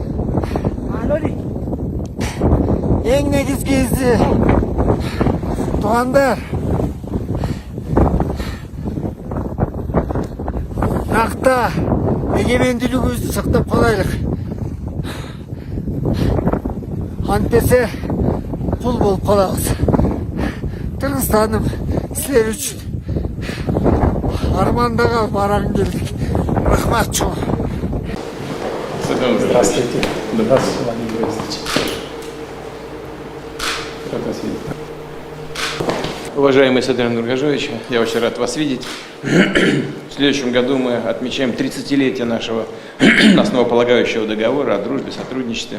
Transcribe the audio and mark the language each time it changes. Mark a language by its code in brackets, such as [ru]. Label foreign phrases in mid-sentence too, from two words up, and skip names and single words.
[ky] Эң негизгиси, туугандар, накта эгемендүүлүгүбүздү сактап калайлык. Антесе кул болуп калабыз. Кыргызстаным, силер үчүн армандага барагым келдик. Рахмат чоң. [ru] Здравствуйте. Здравствуйте, Владимир Борисович. Уважаемый Садыран Нургажевич, я очень рад вас видеть. В следующем году мы отмечаем 30-летие нашего основополагающего договора о дружбе, сотрудничестве.